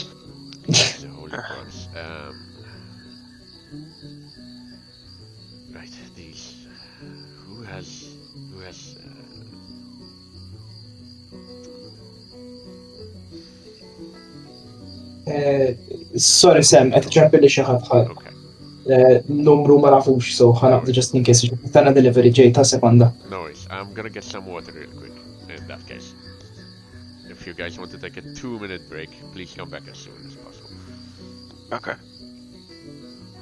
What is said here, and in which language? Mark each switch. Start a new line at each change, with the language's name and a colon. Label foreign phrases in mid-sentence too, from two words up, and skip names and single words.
English: It's a holy corpse. Right, these. Who has? Sorry, Sam,
Maltese: qed ċempilli xi ħadd ħadd.
English: Okay.
Maltese: Numru ma nafux, so ħanaqdu
English: just in case.
Maltese: Tana delivery ġej ta' sekonda.
English: No worries. I'm gonna get some water real quick. In that case, if you guys want to take a 2-minute break, please come back as soon as possible. Okay.